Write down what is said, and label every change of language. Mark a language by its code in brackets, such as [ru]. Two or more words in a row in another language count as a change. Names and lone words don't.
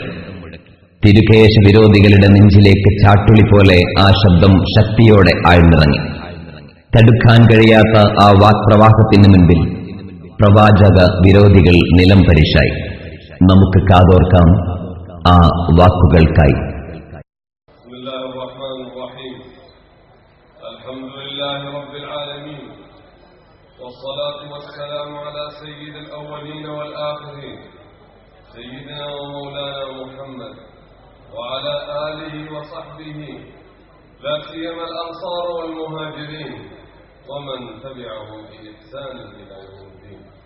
[ml] തിരുകേശ വിരോധികളുടെ നെഞ്ചിലേക്ക് ചാട്ടുളി പോലെ ആ ശബ്ദം ശക്തിയോടെ ആഴ്ന്നിറങ്ങി. തടുക്കാൻ കഴിയാത്ത ആ വാക്പ്രവാഹത്തിന് മുൻപിൽ പ്രവാചക വിരോധികൾ നിലം പരിശായി. നമുക്ക് കാതോർക്കാം ആ വാക്കുകൾക്കായി. [ar] والصلاة والسلام على سيد الأولين والآخرين سيدنا ومولانا محمد وعلى آله وصحبه لا سيما الأنصار والمهاجرين ومن تبعهم بإحسان إلى يوم الدين.